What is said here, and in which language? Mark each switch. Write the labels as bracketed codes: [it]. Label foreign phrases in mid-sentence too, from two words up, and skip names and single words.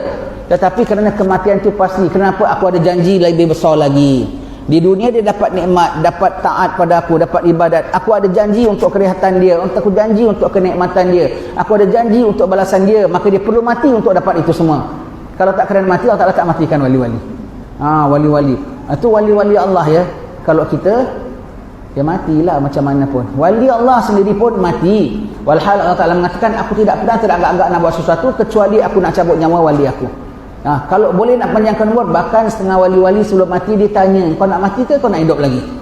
[ms] Tetapi kerana kematian itu pasti. Kenapa? Aku ada janji lebih besar lagi. Di dunia dia dapat nikmat, dapat taat pada aku, dapat ibadat. Aku ada janji untuk kerehatan dia, aku janji untuk kenikmatan dia, aku ada janji untuk balasan dia. Maka dia perlu mati untuk dapat itu semua. Kalau tak kerana mati, Allah tak matikan wali-wali. Wali-wali itu wali-wali Allah ya. Kalau kita, ya matilah macam mana pun. Wali Allah sendiri pun mati. Walhal Allah Ta'ala mengatakan, aku tidak pernah teragak-agak nak buat sesuatu kecuali aku nak cabut nyawa wali aku. Kalau boleh nak panjangkan umur, bahkan setengah wali-wali sebelum mati ditanya, kau nak mati ke kau nak hidup lagi?